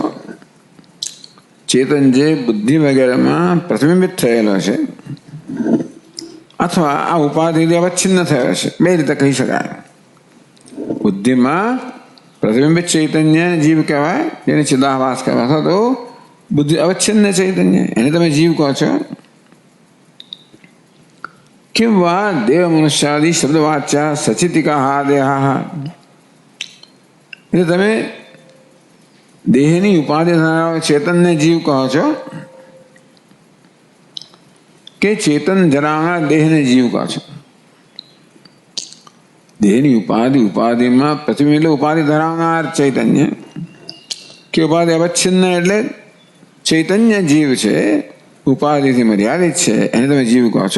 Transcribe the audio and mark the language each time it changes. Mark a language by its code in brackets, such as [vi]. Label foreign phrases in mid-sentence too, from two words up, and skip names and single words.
[gu] ચેતન જે બુદ્ધિ વગેરેમાં પ્રતિબિંબિત થયેલો છે અથવા આ ઉપાધિથી અવચ્છિન્ન થયો છે, બે રીતે કહી શકાય. બુદ્ધિમાં પ્રતિબિંબિત ચૈતન્ય જીવ કહેવાય, જેને ચિદાભાસ કહેવાય, અથવા તો બુદ્ધિ અવચ્છિન્ન ચૈતન્ય, એને તમે જીવ કહો છો. [sa] किं वा देव मनुष्यादि शब्दवाच्या सचितिका देहा, [gu] એટલે તમે દેહની ઉપાધિ ધરાવનાર ચેતનને જીવ કહો છો કે ચેતન ધરાવનાર દેહને જીવ કહો છો? દેહની ઉપાધિમાં પ્રતિબિંબ એટલે ઉપાધિ ધરાવનાર ચૈતન્ય, કે ઉપાધિ અવચ્છિન્ન એટલે ચૈતન્ય જીવ છે, ઉપાધિથી મર્યાદિત છે, એને તમે જીવ કહો છો.